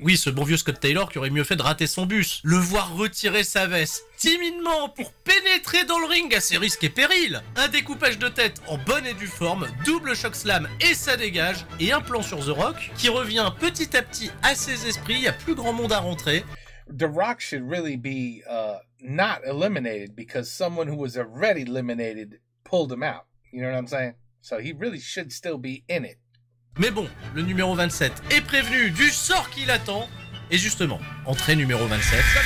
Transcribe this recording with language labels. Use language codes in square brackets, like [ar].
[fr] Oui, ce bon vieux Scott Taylor qui aurait mieux fait de rater son bus. Le voir retirer sa veste timidement pour pénétrer dans le ring à ses risques et périls. Un découpage de tête en bonne et due forme, double choc slam et ça dégage, et un plan sur The Rock qui revient petit à petit à ses esprits, il y a plus grand monde à rentrer. [en] The Rock should really be not eliminated because someone who was already eliminated pulled him out. You know what I'm saying? So he really should still be in it. [fr] Mais bon, le numéro 27 est prévenu du sort qui l'attend. Et justement, entrée numéro 27.